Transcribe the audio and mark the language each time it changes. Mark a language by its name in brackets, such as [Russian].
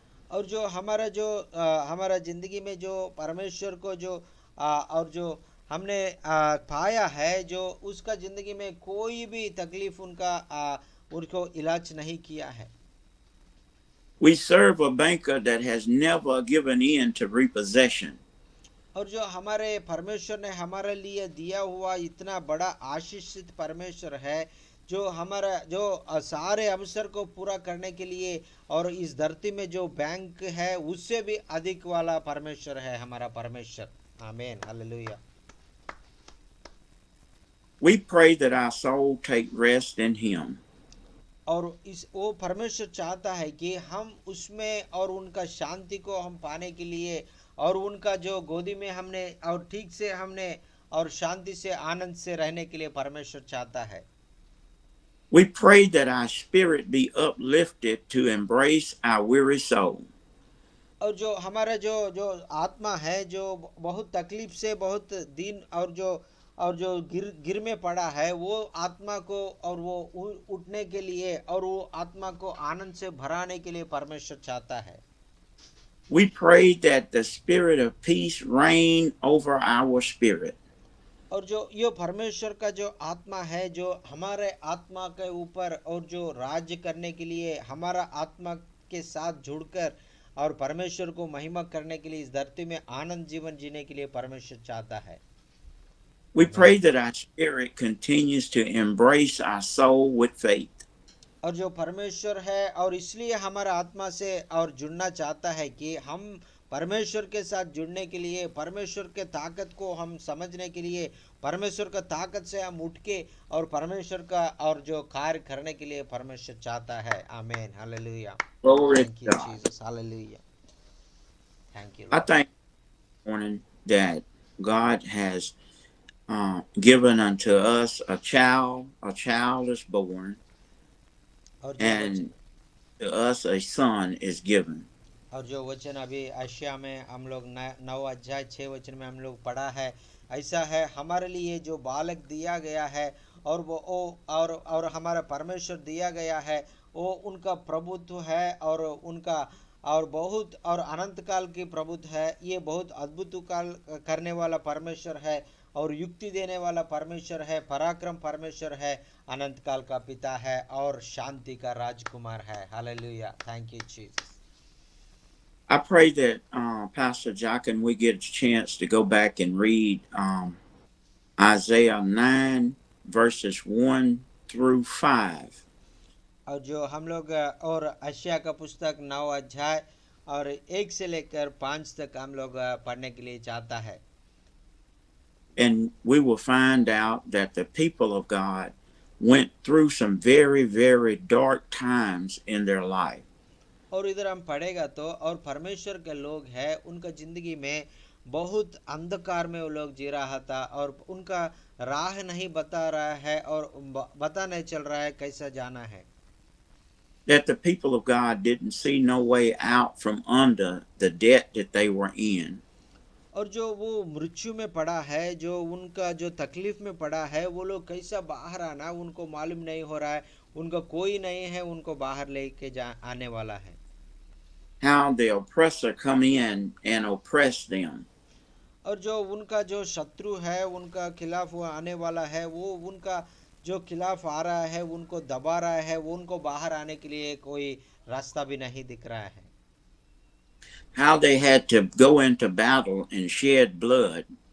[Hindi] और जो हमारा जिंदगी में जो परमेश्वर को और जो हमने पाया है, जो उसका जिंदगी में कोई भी तकलीफ उनको इलाज नहीं किया है। [English] We serve a banker that has never given in to repossession. [Hindi] और जो हमारे परमेश्वर ने हमारे लिए दिया हुआ इतना बड़ा आशीषित परमेश्वर है, जो सारे अवसर को पूरा करने के लिए और इस धरती में जो बैंक है उससे भी अधिक वाला परमेश्वर है हमारा परमेश्वर। आमीन, hallelujah. [English] We pray that our soul take rest in him. [Hindi] और वो परमेश्वर चाहता है कि हम उसमें और उनका शांति को हम पाने के लिए और उनका जो गोदी में हमने और ठीक से हमने और शांति से आनंद से रहने के लिए परमेश्वर चाहता है। [English] We pray that our spirit be uplifted to embrace our weary soul. [Hindi] और जो हमारा जो आत्मा है जो बहुत तकलीफ से बहुत दिन और जो गिर में पड़ा है, वो आत्मा को और वो उठने के लिए और वो आत्मा को आनंद से भराने के लिए परमेश्वर चाहता है। [English] We pray that the spirit of peace reign over our spirit. [Hindi] और जो ये परमेश्वर का जो आत्मा है जो हमारे आत्मा के ऊपर और जो राज्य करने के लिए हमारा आत्मा के साथ जुड़कर और परमेश्वर को महिमा करने के लिए इस धरती में आनंद जीवन जीने के लिए परमेश्वर चाहता है। [English] We pray that our spirit continues to embrace our soul with faith. [Hindi] और जो परमेश्वर है और इसलिए हमारा आत्मा से और जुड़ना चाहता है कि हम परमेश्वर के साथ जुड़ने के लिए, परमेश्वर के ताकत को हम समझने के लिए, परमेश्वर का ताकत से हम उठ के और परमेश्वर का और जो कार्य करने के लिए परमेश्वर चाहता है। [English] आमीन, हालेलुया। Thank you Jesus, हालेलुया। Thank you. I thank this morning that God has given unto us a child is born, and to us a son is given. [Hindi] और जो वचन अभी आशिया में हम लोग 9 अध्याय 6 वचन में हम लोग पढ़ा है, ऐसा है हमारे लिए जो बालक दिया गया है और वो और हमारा परमेश्वर दिया गया है, वो उनका प्रभुत्व है और उनका और बहुत और अनंत काल की प्रभुत्व है। ये बहुत अद्भुत काल करने वाला परमेश्वर है और युक्ति देने वाला परमेश्वर है, पराक्रम परमेश्वर है, अनंत काल का पिता है और शांति का राजकुमार है। [English] हालेलुया, thank you Jesus. I pray that Pastor Jock and we get a chance to go back and read Isaiah 9 verses 1 through 5. [Hindi] और जो हम लोग और अश्या का पुस्तक 9 अध्याय और 1 से लेकर 5 तक हम लोग पढ़ने के लिए चाहता है। [English] And we will find out that the people of God went through some very, very dark times in their life. [Hindi] और इधर हम पढ़ेगा तो और परमेश्वर के लोग हैं, उनका जिंदगी में बहुत अंधकार में वो लोग जी रहा था और उनका राह नहीं बता रहा है और पता नहीं चल रहा है कैसा जाना है। [English] That the people of God didn't see no way out from under the debt that they were in. [Hindi] और जो वो मृत्यु में पड़ा है, जो उनका जो तकलीफ में पड़ा है, वो लोग कैसा बाहर आना उनको मालूम नहीं हो रहा है, उनका कोई नहीं है उनको बाहर लेके आने वाला है। [English] How the oppressor come in and oppress them. [Hindi] और जो उनका जो शत्रु है उनका खिलाफ वो आने वाला है, वो उनका जो खिलाफ आ रहा है उनको दबा रहा है, वो उनको बाहर आने के लिए कोई रास्ता भी नहीं दिख रहा है। [English] How they had to go into battle and shed blood.